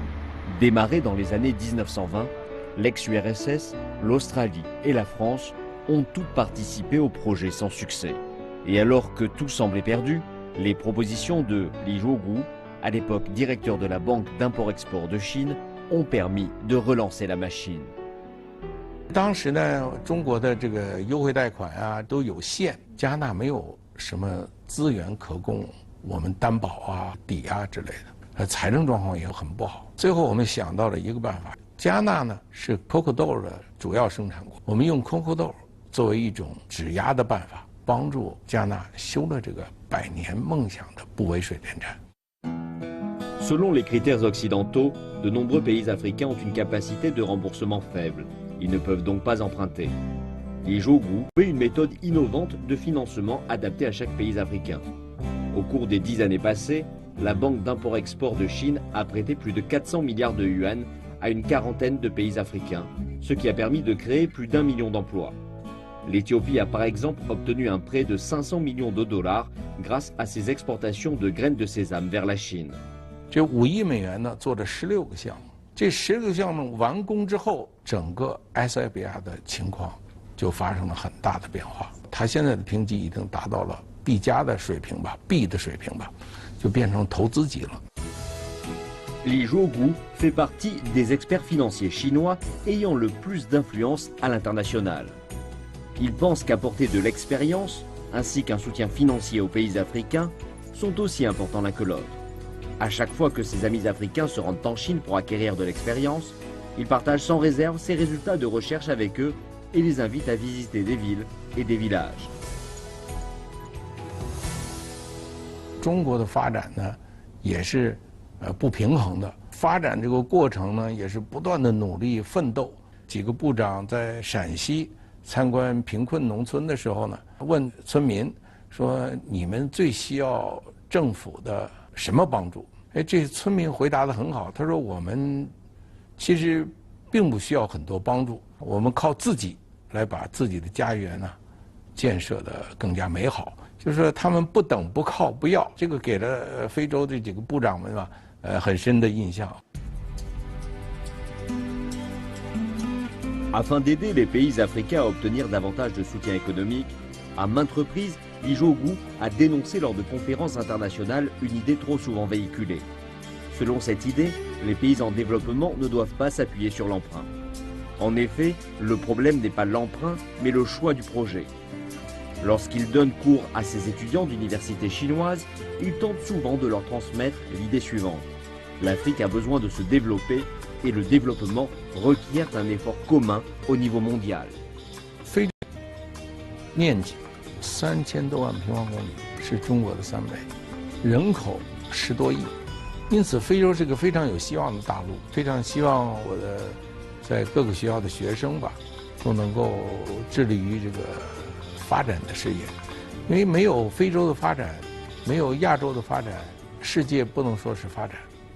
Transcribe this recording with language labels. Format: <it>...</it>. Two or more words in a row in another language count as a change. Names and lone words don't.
<fr>Démarrée dans les années 1920, l'ex-URSS, l'Australie et la France ont toutes participé au projet sans succès. Et alors que tout semblait perdu, les propositions de Li Zhuogu, à l'époque directeur de la Banque d'import-export de Chine, ont permis de relancer la machine.</fr> <zh>当时呢，中国的这个优惠贷款啊都有限，加纳没有什么资源可供我们担保啊、抵押之类的，财政状况也很不好。最后我们想到了一个办法，加纳呢是可可豆的主要生产国，我们用可可豆作为一种质押的办法，帮助加纳修了这个100年梦想的布韦水电站。</zh> <fr>Selon les critères occidentaux, de nombreux pays africains ont une capacité de remboursement faible. Ils ne peuvent donc pas emprunter. Li Zhuogu fait une méthode innovante de financement adaptée à chaque pays africain. Au cours des 10 années passées, la Banque d'import-export de Chine a prêté plus de 400 milliards de yuan à une quarantaine de pays africains, ce qui a permis de créer plus d'1 million d'emplois. L'Éthiopie a par exemple obtenu un prêt de 500 millions de dollars grâce à ses exportations de graines de sésame vers la Chine.</fr> <zh>这5亿美元呢，做了16个项目。这16个项目完工之后，整个埃塞俄比亚的情况就发生了很大的变化。它现在的评级已经达到了 B 加的水平吧 ，B 的水平吧，就变成投资级了。</zh> <fr>Li Zhuogu fait partie des experts financiers chinois ayant le plus d'influence à l'international. Il pense qu'apporter de l'expérience ainsi qu'un soutien financier aux pays africains sont aussi importants l'un que l'autre. À chaque fois que ses amis africains se rendent en Chine pour acquérir de l'expérience, il partage sans réserve ses résultats de recherche avec eux et les invite à visiter des villes et des villages.</fr> <zh>中国的发展呢，也是不平衡的。发展这个过程呢，也是不断的努力奋斗。几个部长在陕西参观贫困农村的时候呢，问村民说：“你们最需要政府的 什么帮助？” 哎，这村民回答得很好，他说：“我们其实并不需要很多帮助，我们靠自己来把自己的家园呢建设得更加美好。” 就是说他们不等不靠不要，这个给了非洲这几个部长们吧，很深的印象。</zh> <fr>Afin d'aider les pays africains à obtenir davantage de soutien économique, à maintes reprises, Li Zhuogu a dénoncé lors de conférences internationales une idée trop souvent véhiculée. Selon cette idée, les pays en développement ne doivent pas s'appuyer sur l'emprunt. En effet, le problème n'est pas l'emprunt, mais le choix du projet. Lorsqu'il donne cours à ses étudiants d'universités chinoises, il tente souvent de leur transmettre l'idée suivante. L'Afrique a besoin de se développer et le développement requiert un effort commun au niveau mondial.</fr> <zh>面积3000多万平方公里，是中国的3倍，人口10多亿，因此非洲是个非常有希望的大陆。非常希望我的在各个学校的学生吧，都能够致力于这个发展的事业，因为没有非洲的发展，没有亚洲的发展，世界不能说是发展。</zh>